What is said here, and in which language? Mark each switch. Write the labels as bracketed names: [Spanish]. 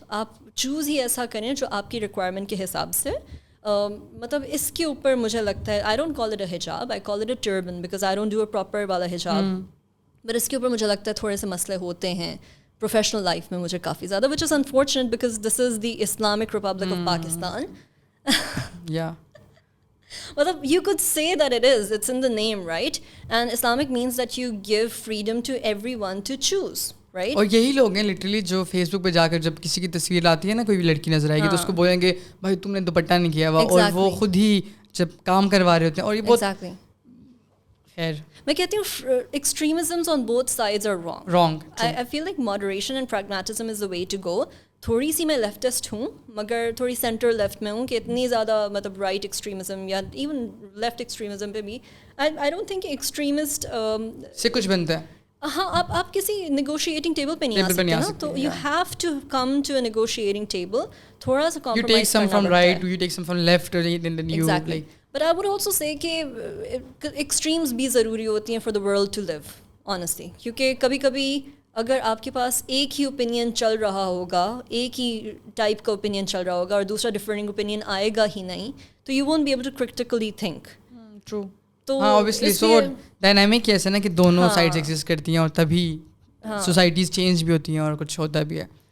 [Urdu] آپ چوز ہی ایسا کریں جو آپ کی ریکوائرمنٹ کے حساب سے, مطلب اس کے اوپر مجھے لگتا ہے [English] I don't call it a hijab, I call it a turban, because I don't do a proper والا حجاب. [Urdu] بٹ اس کے اوپر مجھے لگتا ہے تھوڑے سے مسئلے ہوتے ہیں پروفیشنل لائف میں مجھے کافی زیادہ, [English] Which is unfortunate because this is the Islamic Republic of Pakistan. مطلب you could say that it is, it's in the name, right? And Islamic means that you give freedom to everyone to choose, right? [Urdu] اور یہی لوگ ہیں literally جو face بک پہ جا کر جب کسی کی تصویر آتی ہے نا, کوئی بھی لڑکی نظر آئے گی تو اس کو بولیں گے بھائی تم نے دوپٹہ نہیں کیا ہوا, اور وہ خود ہی جب کام کروا رہے ہوتے ہیں. اور یہ بہت خیر میں کہتی ہوں [English] extremisms on both sides are wrong. I feel like moderation and pragmatism is the way to go. [Urdu] تھوڑی سی میں لیفٹسٹ ہوں, مگر تھوڑی سینٹر لیفٹ میں ہوں کہ اتنی زیادہ مطلب رائٹ ایکسٹریمزم یا ایون لیفٹ ایکسٹریمزم پہ بھی [English] I don't think extremist [Urdu] سے کچھ بنتا ہے. ہاں, آپ کسی نیگوشیٹنگ ٹیبل پہ نہیں آ سکتے نا, [English] تو you have to come to a negotiating table, [Urdu] تھوڑا سا کمپرومائز کرنا پڑتا ہے. [English] You take some from left or then you like. But I would also say [Urdu] کہ ایکسٹریمز بھی ضروری ہوتی ہیں [English] for the world to live, honestly, [Urdu] کیونکہ کبھی کبھی اگر آپ کے پاس ایک ہی اوپینین چل رہا ہوگا, ایک ہی ٹائپ کا اوپینین چل رہا ہوگا اور دوسرا ڈفرینٹ اوپینین آئے گا ہی نہیں, [English] تو you won't be able to critically think. True. [Urdu] تو ہاں اوبیسلی سو ڈائنامک ایسا نا کہ دونوں سائڈز ایگزسٹ کرتی ہیں اور تبھی سوسائٹیز چینج بھی ہوتی ہیں اور کچھ ہوتا بھی ہے.